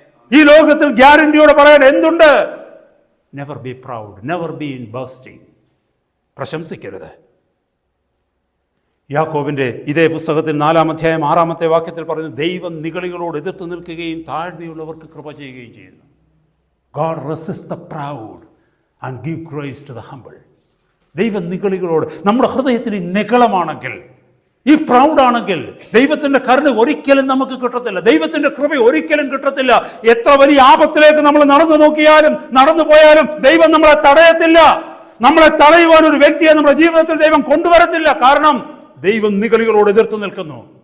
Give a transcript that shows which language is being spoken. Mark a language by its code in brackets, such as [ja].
[ml] ഈ ലോകത്തിൽ ഗ്യാരണ്ടിയോടെ പറയാൻ എന്തുണ്ട്? [en] Never be proud, never be in boasting. [ml] പ്രശംസിക്കരുത്. യാക്കോബിന്റെ ഇതേ പുസ്തകത്തിൽ 4-ാം അധ്യായം 6-ാമത്തെ വാക്യത്തിൽ പറയുന്നു, ദൈവം നിഗളികളോട് എതിർത്ത് നിൽക്കുകയും താഴ്മയുള്ളവർക്ക് കൃപ ചെയ്യുകയും ചെയ്യുന്നു. [en] God resists the proud and give grace to the humble. [ml] ദൈവം നിഗളികളോട്, നമ്മുടെ ഹൃദയത്തിൽ നിഗളമാണെങ്കിൽ, ഈ പ്രൗഡാണെങ്കിൽ ദൈവത്തിന്റെ കരുണ ഒരിക്കലും നമുക്ക് കിട്ടത്തില്ല, ദൈവത്തിന്റെ കൃപ ഒരിക്കലും കിട്ടത്തില്ല. എത്ര വലിയ ആപത്തിലേക്ക് നമ്മൾ നടന്നു നോക്കിയാലും നടന്നു പോയാലും ദൈവം നമ്മളെ തടയത്തില്ല. നമ്മളെ തടയുവാൻ ഒരു വ്യക്തിയെ നമ്മുടെ ജീവിതത്തിൽ ദൈവം കൊണ്ടുവരത്തില്ല. കാരണം ദൈവം നിഗളികളോട് എതിർത്ത് നിൽക്കുന്നു.